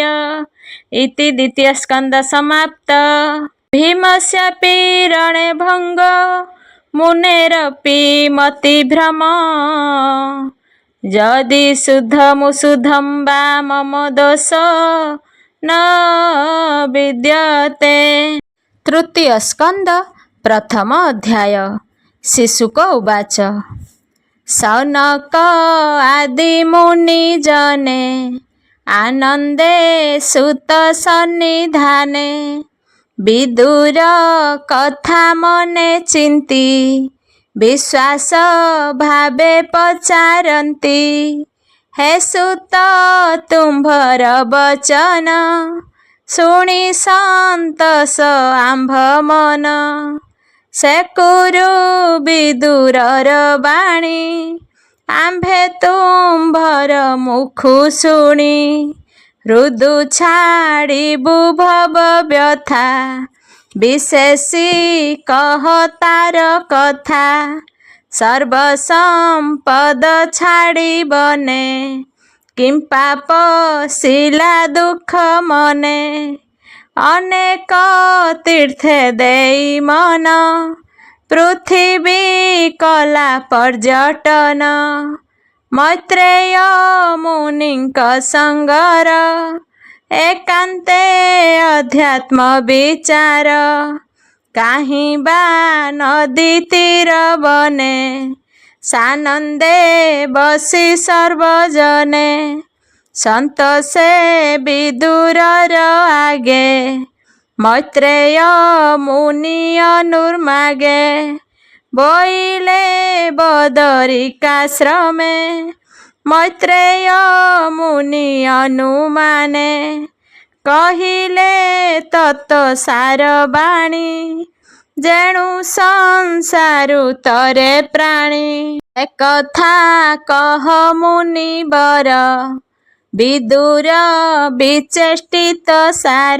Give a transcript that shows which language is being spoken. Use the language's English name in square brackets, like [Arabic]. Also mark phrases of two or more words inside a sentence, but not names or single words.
[Sanskrit] इति द्वितीय स्कंद समाप्त। भीमस्यापि रणे भंग मुनेरपि मतिभ्रम यदि शुद्धमुशुद्धं वा मम दोष न विद्यते। तृतीय स्कंद प्रथम अध्याय। शिशुक उवाच [Odia] ଶୌନକ ଆଦି ମୁନି ଜନେ ଆନନ୍ଦେ ସୁତ ସନ୍ନିଧାନେ ବିଦୁର କଥା ମନେ ଚିନ୍ତି ବିଶ୍ୱାସ ଭାବେ ପଚାରନ୍ତି ହେ ସୁତ ତୁମ୍ଭର ବଚନ ଶୁଣି ସନ୍ତୋଷ ଆମ୍ଭ ମନ ସେ କୁରୁ ବିଦୁରର ବାଣୀ ଆମ୍ଭେ ତୁମ୍ଭର ମୁଖୁ ଶୁଣି ହୃଦୁ ଛାଡ଼ିବୁ ଭବ ବ୍ୟଥା ବିଶେଷି କହ ତାର କଥା ସର୍ବ ସମ୍ପଦ ଛାଡ଼ିବନେ କିଂ ପାପ ଶିଳା ଦୁଖ ମନେ ଅନେକ ତୀର୍ଥେ ଦେଇ ମନ ପୃଥ୍ୱୀ କଲା ପର୍ଯ୍ୟଟନ ମୈତ୍ରେୟ ମୁନିଙ୍କ ସଙ୍ଗର ଏକାନ୍ତେ ଅଧ୍ୟାତ୍ମ ବିଚାର କାହିଁ ବା ନଦୀ ତୀର ବନେ ସାନନ୍ଦେ ବସି ସର୍ବଜନେ ସନ୍ତୋଷେ ବିଦୁରର ଆଗେ ମୈତ୍ରେୟ ମୁନି ଅନୁର୍ମାଗେ ବୋଇଲେ ବଦରିକାଶ୍ରମେ ମୈତ୍ରେୟ ମୁନି ଅନୁମାନେ କହିଲେ ତତ ସାର ବାଣୀ ଯେଣୁ ସଂସାରୁ ତରେ ପ୍ରାଣୀ। ଏକଥା କହ ମୁନିବର ବିଦୁର ବିଚେଷ୍ଟିତ ସାର।